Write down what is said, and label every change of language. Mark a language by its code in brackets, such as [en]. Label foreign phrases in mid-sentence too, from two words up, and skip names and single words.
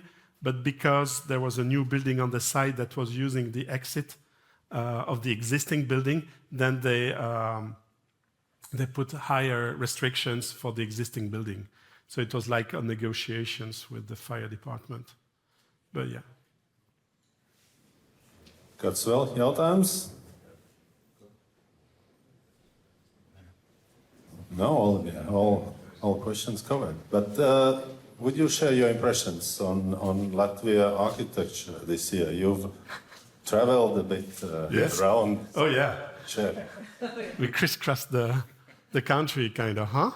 [en] But because there was a new building on the side that was using the exit of the existing building, then they put higher restrictions for the existing building. So it was like negotiations with the fire department. But yeah. [lv] Kāds vēl jautājums? [en] No, all questions covered. But would you share your impressions on Latvia architecture this year? You've traveled a bit Yes. around. Oh yeah. Share. We crisscrossed the country, kind of, huh?